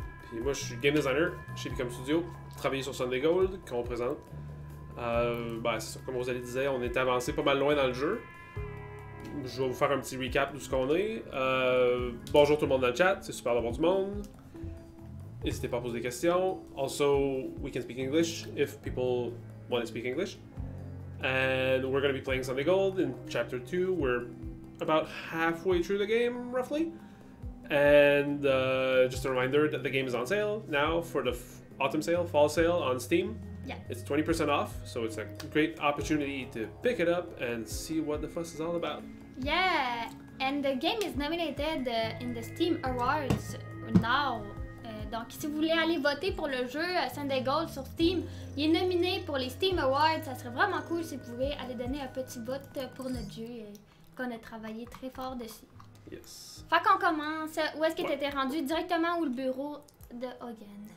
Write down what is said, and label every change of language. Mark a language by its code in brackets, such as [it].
[fr] Puis moi, je suis game designer chez Bicom Studio, travaillé sur Sunday Gold, qu'on présente. C'est ça, comme Rosalie disait, on est avancé pas mal loin dans le jeu. Je vais vous faire un petit recap de ce qu'on est. Bonjour tout le monde dans le chat, c'est super d'avoir du monde. N'hésitez pas à poser des questions. [en] Also, we can speak English if people want to speak English. And we're going to be playing Sunday Gold in Chapter 2. We're about halfway through the game, roughly. And just a reminder that the game is on sale now for the autumn sale, fall sale on Steam. Yeah. It's 20% off, so it's a great opportunity to pick it up and see what the fuss is all about. Yeah, and the game is nominated in the Steam Awards now. [fr] Donc, si vous voulez aller voter pour le jeu Sunday Gold sur Steam, il est nominé pour les Steam Awards. Ça serait vraiment cool si vous pouvez aller donner un petit vote pour notre jeu qu'on a travaillé très fort dessus. [en] Yes. [fr] Fait qu'on commence. Où est-ce que tu étais rendu? Directement au bureau de Hogan?